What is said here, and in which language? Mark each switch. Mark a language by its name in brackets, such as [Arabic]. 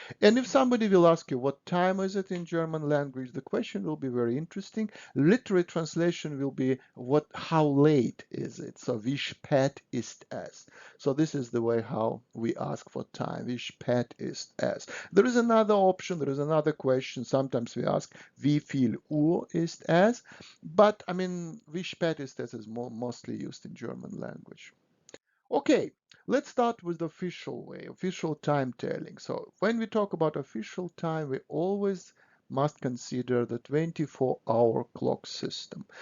[English] And if somebody will ask you what time is it in German language, the question will be very interesting. Literary translation will be how late is it? So [German] wie spät ist es? [English] So this is the way how we ask for time. [German] Wie spät ist es? [English] There is another option, there is another question. Sometimes we ask [German] wie viel Uhr ist es? [English] But I mean, [German] wie spät ist es [English] is mostly used in German language. Okay, let's start with the official way, official time telling. So when we talk about official time, we always must consider the 24-hour clock system.